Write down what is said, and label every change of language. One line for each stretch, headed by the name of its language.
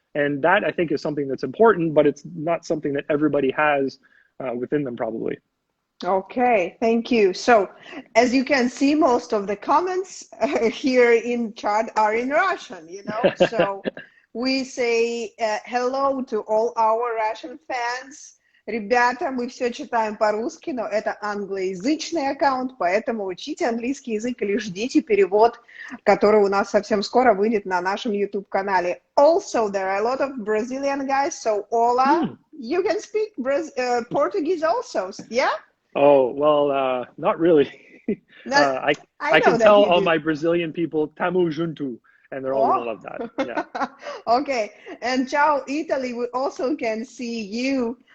English: And that, I think, is something that's important, but it's not something that everybody has within them probably. Okay, thank you. So, as you can see, most of the comments here in chat are in Russian, you know. So, we say hello to all our Russian fans.
Russian: Ребята, мы все читаем по-русски, но это англоязычный аккаунт, поэтому учите английский язык или ждите перевод, который у нас совсем скоро выйдет на нашем YouTube-канале.
English: Also, there are a lot of Brazilian guys, so Ola, you can speak Portuguese also, yeah? Oh, well, not really. I can tell all my Brazilian people,
Portuguese: Tamu Junto,
English: and they're all going to love that. Yeah. Okay, and ciao, Italy, we also can see you.